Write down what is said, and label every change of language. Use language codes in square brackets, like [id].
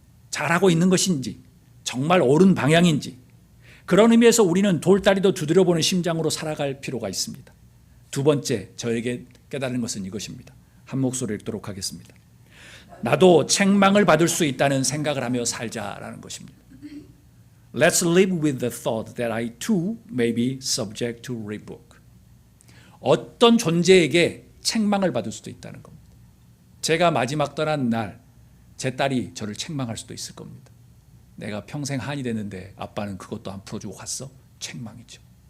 [ko] 잘하고 있는 것인지 정말 옳은 방향인지 그런 의미에서 우리는 돌다리도 두드려보는 심장으로 살아갈 필요가 있습니다. 두 번째 저에게 깨달은 것은 이것입니다. 한 목소리로 읽도록 하겠습니다. 나도 책망을 받을 수 있다는 생각을 하며 살자라는 것입니다. [en] Let's live with the thought that I too may be subject to rebuke. [ko] 어떤 존재에게 책망을 받을 수도 있다는 겁니다. 제가 마지막 떠난 날 제 딸이 저를 책망할 수도 있을 겁니다. 내가 평생 한이 됐는데 아빠는 그것도 안 풀어주고 갔어? 책망이죠.